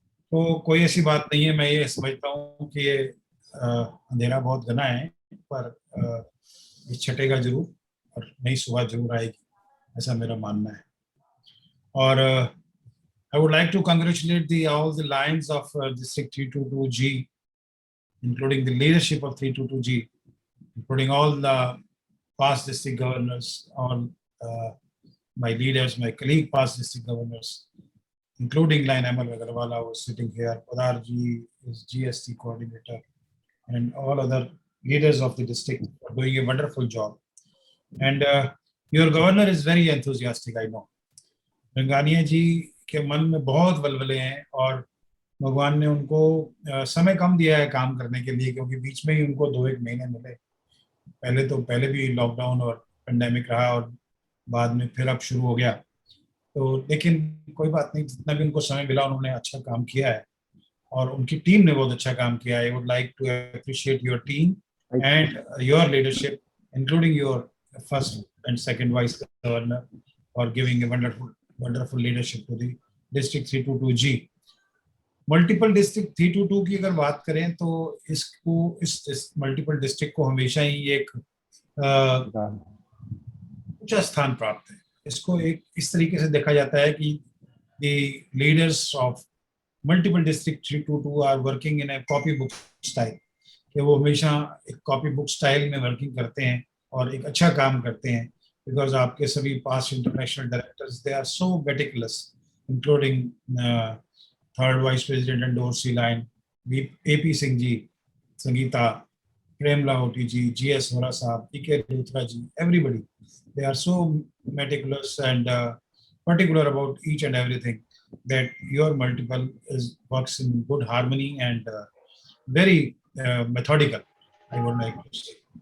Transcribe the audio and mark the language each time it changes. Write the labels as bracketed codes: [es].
[hi] तो कोई ऐसी बात नहीं है. मैं ये समझता हूँ कि ये अंधेरा बहुत घना है, पर ये छटेगा जरूर और नई सुबह जरूर आएगी, ऐसा मेरा मानना है. [en] और I would like to congratulate all the lions of District 322G, including the leadership of 322G, including all the past district governors, all my leaders, my colleague past district governors, including Line Amal Agarwala, who is sitting here, Padar ji is GST coordinator, and all other leaders of the district are doing a wonderful job. And your governor is very enthusiastic, I know. [hi] रंगानिया जी के मन में बहुत वलवले हैं और भगवान ने उनको समय कम दिया है काम करने के लिए, क्योंकि बीच में ही उनको 2-1 महीने मिले. पहले भी लॉकडाउन और पेंडेमिक रहा और बाद में फिर अब शुरू हो गया. तो लेकिन कोई बात नहीं, जितना भी उनको समय मिला उन्होंने अच्छा काम किया है और उनकी टीम ने बहुत अच्छा काम किया है. [en] I would like to appreciate your team and your leadership, including your first and second vice governor, for giving a wonderful leadership to the district 322G. [hi] Multiple district 322 की अगर बात करें तो इसको इस मल्टीपल डिस्ट्रिक्ट को हमेशा ही एक ऊंचा स्थान प्राप्त है. इसको एक इस तरीके से देखा जाता है कि [en] the leaders of multiple district 322 are working in a copy book style, [hi] कि वो हमेशा एक कॉपी बुक स्टाइल में वर्किंग करते हैं और एक अच्छा काम करते हैं. [en] Because [hi] आपके सभी [en] past international directors, they are so meticulous, including third vice president and Dorsey line, AP Singh ji, Sangeeta, Prem Lahoti ji, GS Hora Saab, PK Luthra ji, everybody. They are so meticulous and particular about each and everything that your multiple works in good harmony and very methodical, I would like to say.